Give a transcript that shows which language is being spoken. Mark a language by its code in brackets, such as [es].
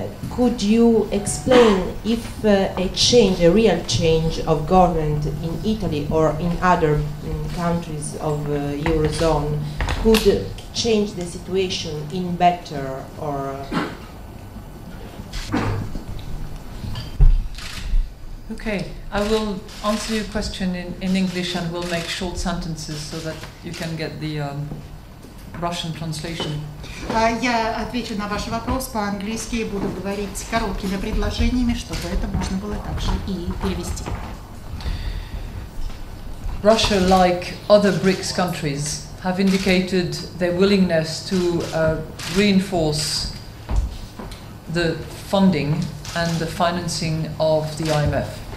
[en] Could you explain if a real change of government in Italy or in other countries of Eurozone could change the situation in better or? Okay, I will answer your question in English and we'll make short sentences so that you can get the Russian translation. [ru] Я отвечу на ваш вопрос по-английски и буду говорить короткими предложениями, чтобы это можно было также и перевести. [en] Russia, like other BRICS countries, have indicated their willingness to reinforce the funding and the financing of the I.M.F.